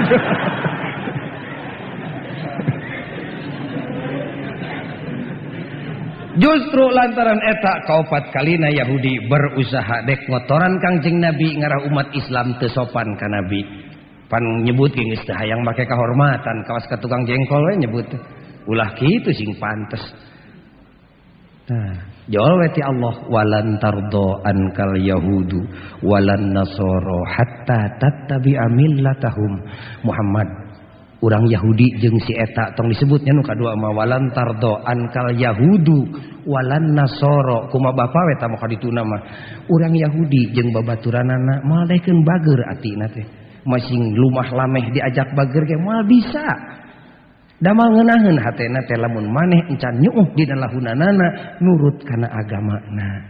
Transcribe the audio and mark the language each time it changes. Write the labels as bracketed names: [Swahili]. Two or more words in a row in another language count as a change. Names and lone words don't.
[Sundanese] Justru lantaran eta kaopat kalina Yahudi berusaha dek ngotoran Kangjeng Nabi ngarah umat Islam teu sopan ka Nabi. Pan nyebut geus teh hayang make kahormatan kawas ka tukang jengkol we nyebut ulah kitu sing pantes. Nah, jawab ti Allah [Arabic] ولن ترضى عنك اليهود ولا النصارى حتى تتبع ملتهم. [Sundanese] Muhammad urang Yahudi jeung si eta tong disebutnya nu kadua mah [Arabic] ولن ترضى عنك اليهود ولا النصارى [Sundanese] kumaha bapa we ta mah dituna mah urang Yahudi jeung babaturanana moal daekeun bager atina teh masing lumah lameh diajak bager ge moal bisa damal ngeunaheun hatena teh lamun maneh encan nyuuh dina lahunanana nurut kana agamana.